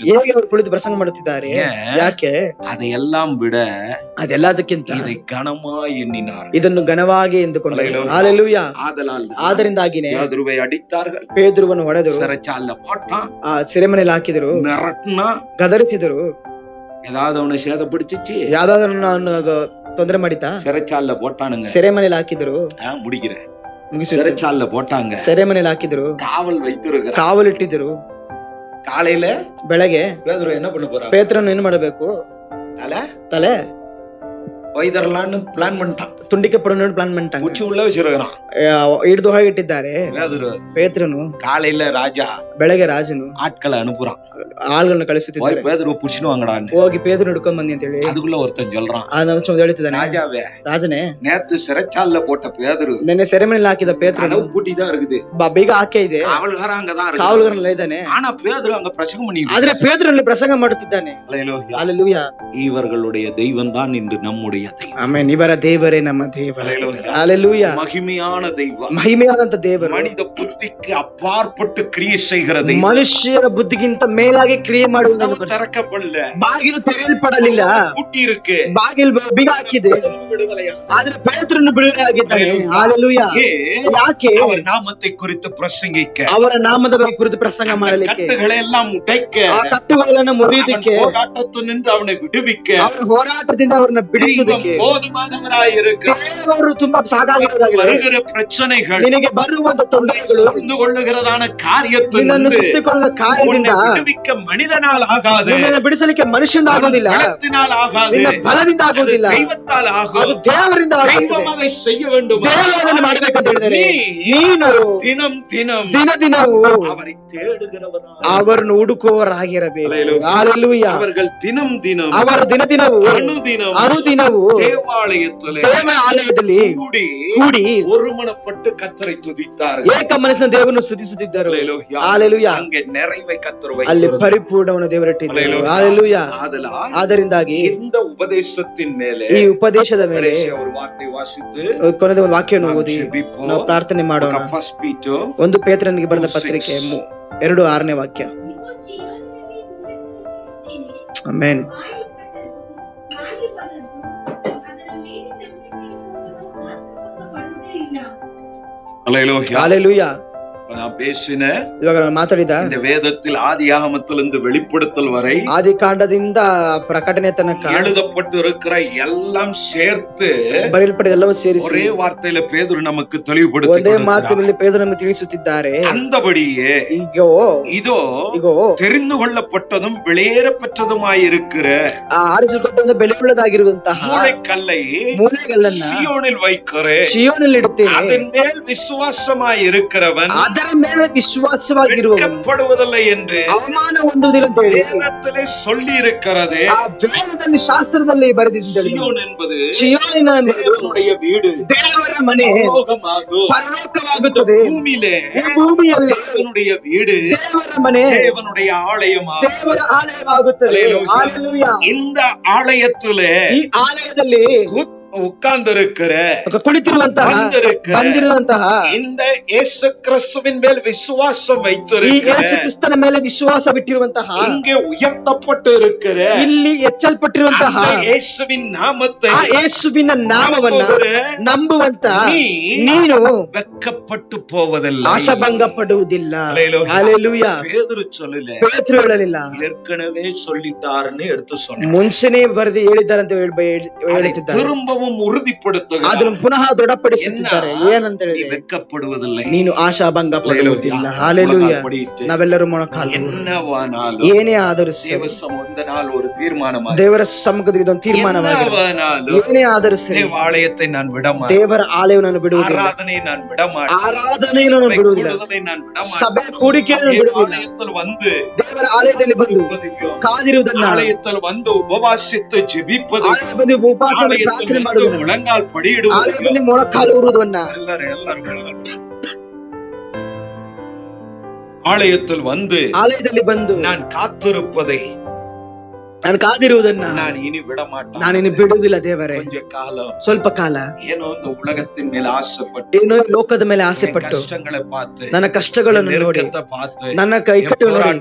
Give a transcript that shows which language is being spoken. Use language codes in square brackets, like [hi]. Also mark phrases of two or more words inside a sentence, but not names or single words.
[kn] ಹೇಗೆ ಅವರು ಕುಳಿತು ಪ್ರಸಂಗ ಮಾಡುತ್ತಿದ್ದಾರೆ? ಯಾಕೆ? [ta] அதையெல்லாம் விட [kn] ಅದೆಲ್ಲದಕ್ಕಿಂತ [ta] இதை கனமாய் எண்ணினார், [kn] ಇದನ್ನು ಘನವಾಗಿ ಎಂದುಕೊಂಡರು. ಹಲ್ಲೆಲೂಯಾ. ಆದ್ದರಿಂದಾಗಿನೇ [ta] பேதுருவை அடித்தார்கள், [kn] ಪೇದ್ರುವನ್ನು ಹೊಡೆದರು, [ta] சிறைச்சாலைல போட்டான், [kn] ಆ ಸೆರೆಮನೆಯಲ್ಲಿ ಹಾಕಿದರು, [ta] மிரட்டினா, [kn] ಗದರಿಸಿದರು. [ta] ஏதாவது அவனை சேதப்படுத்திச்சு, [kn] ಯಾವ್ದಾದ್ರು ತೊಂದರೆ ಮಾಡಿತಾ? [ta] சிறைச்சாலைல போட்டானுங்க. [kn] ಸೆರೆಮನೆಯಲ್ಲಿ ಹಾಕಿದರು. [ta] முடிக்கிறேன். [kn] ಮುಗಿಸಿ [ta] சிறைச்சாலைல போட்டாங்க, [kn] ಸೆರೆಮನೆಯಲ್ಲಿ ಹಾಕಿದರು, [ta] காவல் வைத்திருக்கிறார். [kn] ಕಾವಲಿಟ್ಟಿದ್ರು. [ta] காலையில [kn] ಬೆಳಗ್ಗೆ [ta] பேதுரு என்ன பண்ண போறான்? [kn] ಪೇತ್ರನು ಏನು ಮಾಡಬೇಕು? ತಲೆ [ta] வைதரலான்னு பிளான் பண்ணிட்டான், [kn] ತುಂಡಿಕಪಡೋಣ ಪ್ಲಾನ್ பண்ணிட்டாங்க. [ta] உச்சி உள்ள வச்சிருக்கிறான், [kn] ಹಿಡಿದು ಹೋಗಿ ಇಟ್ಟಿದ್ದಾರೆ. ಪೇತ್ರನು [ta] காலையில ராஜா [kn] ಬೆಳಗ್ಗೆ ರಾಜನು [ta] ஆட்களை அனுப்புறான், [kn] ಆಳ್ಗಳನ್ನ ಕಳಿಸುತ್ತಿದ್ದಾರೆ, [ta] பேதுரு புடிச்சுன்னு வாங்கடான்னு. [kn] ಹೋಗಿ ಪೇದ್ರು ಹಿಡ್ಕೊಂಡ್ ಬಂದಿ ಅಂತ ಹೇಳಿ. [ta] அதுக்குள்ள ஒருத்தன் சொல்றான், [kn] ಹೇಳ್ತಿದ್ದಾನೆ, [ta] ராஜாவே, [kn] ರಾಜನೇ, [ta] நேத்து சிறைச்சாலைல போட்ட பேதுரு [kn] ನಿನ್ನೆ ಸೆರೆಮನೆಯಲ್ಲಿ ಹಾಕಿದ ಪೇತ್ರನು [ta] கதவு பூட்டி தான் இருக்குது, [kn] ಬೀಗ ಹಾಕೇ ಇದೆ, [ta] காவல்கார அங்கதான் இருக்கு, [kn] ಕಾವಲುಗಾರನೆಲ್ಲ ಇದ್ದಾನೆ. [ta] ஆனா பேதுரு அங்க பிரசங்கம் பண்ணிட்டு, [kn] ಆದ್ರೆ ಪೇತ್ರನಲ್ಲಿ ಪ್ರಸಂಗ ಮಾಡುತ್ತಿದ್ದಾನೆ. ಹಲ್ಲೆಲೂಯಾ. [ta] இவர்களுடைய தெய்வம் தான் இன்று நம்முடைய தெய்வம். [kn] ಆಮೆನ್. ಇವರ ದೇವರೇ ನಮ್ಮ ದೇವರು. ಹಲ್ಲೆಲೂಯಾ. [ta] மகிமையான தெய்வம், [kn] ಮಹಿಮೆಯಾದಂತ ದೇವರು, [ta] மனித புத்திக்கு அப்பாற்பட்டு கிரியை செய்கிற தெய்வம், [kn] ಮನುಷ್ಯರ ಬುದ್ಧಿಗಿಂತ ಮೇಲಾಗಿ ಕ್ರಿಯೆ ಮಾಡುವುದನ್ನು [ta] திறக்கப்படல, [kn] ಬಾಗಿಲು ತೆರೆಯಲ್ಪಡಲಿಲ್ಲ, [ta] பூட்டி இருக்கு, [kn] ಬಾಗಿಲು ಬೀಗ ಹಾಕಿದೆ, ಆದ್ರೆ ಪೇತ್ರನು ಬಿಡುಗಡೆ ಆಗಿದ್ದಾನೆ. ಹಲ್ಲೆಲೂಯಾ. ಯಾಕೆ? [ta] அவர் நாமத்தை குறித்து பிரசங்கிக்க, [kn] ಅವರ ನಾಮದ ಬಗ್ಗೆ ಕುರಿತು ಪ್ರಸಂಗ ಮಾಡಲಿಕ್ಕೆ, [ta] கட்டுகளை எல்லாம் உடைக்க, [kn] ಆ ಕಟ್ಟುಗಳನ್ನು ಮುರಿಯುವುದಕ್ಕೆ, [ta] போராட்டத்தில் நின்று அவனை விடுவிக்க, [kn] ಅವರ ಹೋರಾಟದಿಂದ ಅವರನ್ನ ಬಿಡಿಸುವುದಕ್ಕೆ [ta] போதுமானவராயிருக்க, [kn] ದೇವರು ತುಂಬಾ ಸಾಕಾಗಿರುವುದಾಗಿದೆ. [ta] வருகிற பிரச்சனைகள், [kn] ನಿನಗೆ ಬರುವಂತ ತೊಂದರೆಗಳು, [ta] சூழ்ந்து கொள்ளுகிறதான காரியத்தில் [kn] ನಿನ್ನನ್ನು ಸುತ್ತಿಕೊಳ್ಳುವ ಕಾರ್ಯದಿಂದ [ta] விடுவிக்க மனிதனால் ஆகாது, [kn] ನಿನ್ನನ್ನು ಬಿಡಿಸಲಿಕ್ಕೆ ಮನುಷ್ಯನಿಂದ ಆಗುವುದಿಲ್ಲ, [ta] பலத்தினால் ஆகாது, [kn] ನಿನ್ನ ಬಲದಿಂದ ಆಗುವುದಿಲ್ಲ, [ta] தெய்வத்தால் ஆகும், [kn] ಅದು ದೇವರಿಂದ ಆಗುತ್ತದೆ. [ta] தெய்வம் அதை செய்ய வேண்டும், [kn] ದೇವರು ಅದನ್ನು ಮಾಡಬೇಕಂತ ಹೇಳಿದರೆ ನೀನು [ta] தினம் தினம் [kn] ದಿನ ದಿನವೂ [ta] அவரை தேடுகிறவனாக, [kn] ಅವರನ್ನು ಹುಡುಕುವವರಾಗಿರಬೇಕು. ಹಲ್ಲೆಲೂಯಾ. [ta] அவர்கள் தினம் தினம், [kn] ಅವರ ದಿನ ದಿನವೂ [ta] அனுதினம் [kn] ದೇವಾಲಯದಲ್ಲಿ ಕೂಡಿ [ta] ஒருமனப்பட்டு கர்த்தரை துதித்தார்கள், [kn] ಏಕ ಮನಸ್ಸಿನ ದೇವರನ್ನು ಸ್ತುತಿಸುತ್ತಿದ್ದರು. ಹಲ್ಲೆಲೂಯಾ. [ta] அங்கே நிறைவை கர்த்தர் [kn] ಅಲ್ಲಿ [ta] வைத்தார், [kn] ಪರಿಪೂರ್ಣವನ್ನು ದೇವರಿಟ್ಟಿದ್ದರು. ಹಲ್ಲೆಲೂಯಾ. ಆದ್ದರಿಂದಾಗಿ [ta] இந்த உபதேசத்தின் மேலே, [kn] ಈ ಉಪದೇಶದ ಮೇಲೆ [ta] ஒரு வார்த்தை வாசித்து [kn] ಕೊನೆಯ ಒಂದು ವಾಕ್ಯವನ್ನು ಓದಿ ನಾವು ಪ್ರಾರ್ಥನೆ ಮಾಡೋಣ. 1 Peter 1 ಪೇತ್ರನಿಗೆ ಬರೆದ ಪತ್ರಿಕೆ 2:6 ವಾಕ್ಯ. ಆಮೆನ್. [ta] ஹல்லேலூயா. நான் பேசின [kn] ಇವಾಗ ನಾನು ಮಾತಾಡಿದ [ta] இந்த வேதத்தில் ஆதியாகமத்திலிருந்து வெளிப்படுத்தல் வரை, [kn] ಆದಿ ಕಾಂಡದಿಂದ ಪ್ರಕಟಣೆ ತನಕ [ta] எழுதப்பட்டு இருக்கிற எல்லாம் சேர்த்து [kn] ಬರೆಯಲ್ಪಟ್ಟ ಎಲ್ಲವೂ ಸೇರಿಸಿ [ta] ஒரே வார்த்தையில பேதுரு நமக்கு [kn] ಒಂದೇ [ta] தெளிவுபடுத்தி [kn] ಮಾತಿನಲ್ಲಿ ಪೇತ್ರನು ನಮಗೆ ತಿಳಿಸುತ್ತಿದ್ದಾರೆ. [ta] அந்தபடியே இதோ தெரிந்து கொள்ளப்பட்டதும் வெளியேறப்பட்டதுமாயிருக்கிற [kn] ಆರಿಸಲ್ಪಟ್ಟ ಬೆಲೆಯುಳ್ಳದಾಗಿರುವಂತಹ [ta] மூளைக்கல்லை சீயோனில் வைக்கிறேன், [kn] ಶಿಯೋನಲ್ಲಿ ಇಡುತ್ತೇನೆ, [ta] அதன் மேல் விசுவாசமாய் இருக்கிறவன் [kn] ಅದರ ಮೇಲೆ ವಿಶ್ವಾಸವಾಗಿರುವವನು [ta] வெட்கப்படுவதில்லை என்று [kn] ಅವಮಾನ ಹೊಂದುವುದಿಲ್ಲ ಅಂತ ಹೇಳಿ [ta] வேதத்திலே சொல்லி இருக்கிறது. [kn] ಆ ವೇದದಲ್ಲಿ ಶಾಸ್ತ್ರದಲ್ಲಿ ಬರೆದಿದ್ದ [ta] சியோன் என்பது [kn] ಚಿಯೋನಿನ [ta] தேவனுடைய வீடு, [kn] ದೇವರ ಮನೆ ಪರಲೋಕವಾಗುತ್ತದೆ. [ta] பூமியிலே [kn] ಈ ಭೂಮಿಯಲ್ಲಿ [ta] தேவனுடைய வீடு, [kn] ದೇವರ ಮನೆ [ta] தேவனுடைய ஆலயமாகும். [kn] ದೇವರ ಆಲಯವಾಗುತ್ತದೆ. ಹಲ್ಲೆಲೂಯಾ. [ta] இந்த ஆலயத்திலே [kn] ಈ ಆಲಯದಲ್ಲಿ [ta] உட்கார்ந்திருக்கிற [kn] ಕುಳಿತಿರುವಂತಹ ಬಂದಿರುವಂತಹ [ta] இந்த இயேசு கிறிஸ்துவின் மேல் விசுவாசம் [kn] ಈ [ta] வைத்திருக்கிற, [kn] ಯೇಸು ಕ್ರಿಸ್ತನ ಮೇಲೆ ವಿಶ್ವಾಸ ಬಿಟ್ಟಿರುವಂತಹ, [ta] இங்கே உயர்த்தப்பட்டு இருக்கிற [kn] ಇಲ್ಲಿ ಎಚ್ಚಲ್ಪಟ್ಟಿರುವಂತಹ [ta] அந்த இயேசுவின் நாமத்தை [kn] ಆ ಯೇಸುವಿನ ನಾಮವನ್ನ ನಂಬುವಂತ ನೀನು [ta] வெட்கப்பட்டு போவதில்லை, [kn] ಆಶಾಭಂಗ ಪಡುವುದಿಲ್ಲ. [ta] அல்லேலூயா. [kn] ಹಲ್ಲೆಲೂಯಾ. [ta] பேதுரு சொல்லல, [kn] ಪೇತ್ರನು ಹೇಳಲಿಲ್ಲ, [ta] ஏற்கனவே சொல்லிட்டாருன்னு எடுத்து சொன்னார். [kn] ಮುಂಚೆನೇ ಬರೆದು ಹೇಳಿದ್ದಾರಂತ ಹೇಳುತ್ತಿದ್ದಾರೆ. [ta] திரும்பவும் உறுதிப்படுத்துகிறார். [kn] ಅದನ್ನು ಪುನಃ ದೃಢಪಡಿಸುತ್ತಿದ್ದಾರೆ. ಏನಂತ [ta] நீ [kn] ಹೇಳಿದ್ರೆ, [ta] வெட்கப்படுவதில்லை, [kn] ನೀನು ಆಶಾಭಂಗ ಪಡುವುದಿಲ್ಲ. ಹಲ್ಲೆಲೂಯಾ. ನಾವೆಲ್ಲರೂ ಮೊಣಕಾಲು [ta] என்னவானாலும் [kn] ಏನೇ ಆದರೂ ಸರಿ, [ta] தேவ சமூகத்தினால் ஒரு தீர்மானம், [kn] ದೇವರ ಸಮ್ಮುಖದಲ್ಲಿ ಇದೊಂದು ತೀರ್ಮಾನವಾಗಿದೆ. [ta] என்னவானாலும் [kn] ಏನೇ ಆದರೂ ಸರಿ, [ta] தேவாலயத்தை நான் விடமாட்டேன், [kn] ದೇವರ ಆಲಯವನ್ನು ಬಿಡುವುದಿಲ್ಲ, [ta] ஆராதனை நான் விடமாட்டேன், [kn] ಆರಾಧನೆಯನ್ನು ನಾನು ಬಿಡುವುದಿಲ್ಲ, [ta] கூடுதலை நான் விடமாட்டேன். [kn] ಸಭೆ ಕೂಡಿಕೆಯನ್ನು ಬಿಡುವುದಿಲ್ಲ. [ta] ஆலயத்தில் வந்து [kn] ದೇವರ ಆಲಯದಲ್ಲಿ ಬಂದು ಕಾದಿರುವುದನ್ನ, [ta] ஆலயத்தில் வந்து உபவாசித்து ஜெபிப்பது, [kn] ಆಲಯ ಬಂದು ಉಪವಾಸ ಮಾಡಿ ಪ್ರಾರ್ಥನೆ ಮಾಡುವುದನ್ನ, [ta] முழங்கால் [kn] ಆಲಯ [ta] படியிடுவது, [kn] ಬಂದು ಮೊಣಕಾಲು ಊರುವುದನ್ನ, [ta] ஆலயத்தில் வந்து [kn] ಆಲಯದಲ್ಲಿ ಬಂದು [ta] நான் காத்திருப்பதை [kn] ನಾನು ಕಾದಿರುವುದನ್ನ [ta] நான் இனி விட மாட்டேன். [kn] ನಾನು ಇನ್ನು ಬಿಡುವುದಿಲ್ಲ. ದೇವರೇ, [ta] கொஞ்ச காலம் [kn] ಸ್ವಲ್ಪ ಕಾಲ ಏನೋ ಒಂದು [ta] உலகத்தின் மேல ஆசைப்பட்டு, [kn] ಏನೋ ಲೋಕದ ಮೇಲೆ ಆಸೆ ಪಟ್ಟು, [ta] கஷ்டங்களை பார்த்து, [kn] ನನ್ನ ಕಷ್ಟಗಳನ್ನು ನೋಡಿ, [ta] நெருக்கத்தை பார்த்து, [kn] ನನ್ನ ಕೈಕಟ್ಟುಗಳನ್ನು ನೋಡಿ,